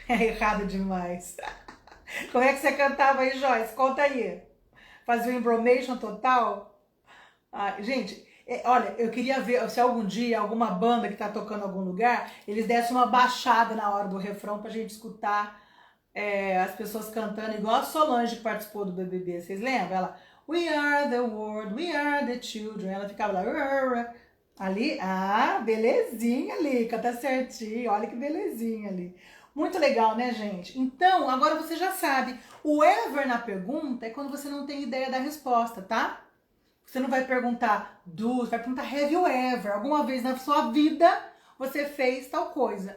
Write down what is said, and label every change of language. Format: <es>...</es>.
<pt>É errado demais. Como é que você cantava aí, Joyce? Conta aí. Fazia o Embromation total? Ah, gente, olha, eu queria ver se algum dia alguma banda que tá tocando em algum lugar, eles dessem uma baixada na hora do refrão pra gente escutar as pessoas cantando, igual a Solange que participou do BBB. Vocês lembram?</pt> <en>Ela, we are the world, we are the children.</en> <pt>Ela ficava lá, ali, belezinha ali, canta certinho, olha que belezinha ali. Muito legal, né, gente? Então, agora você já sabe, o ever na pergunta é quando você não tem ideia da resposta, tá? Você não vai perguntar você vai perguntar have you ever? Alguma vez na sua vida você fez tal coisa.</pt>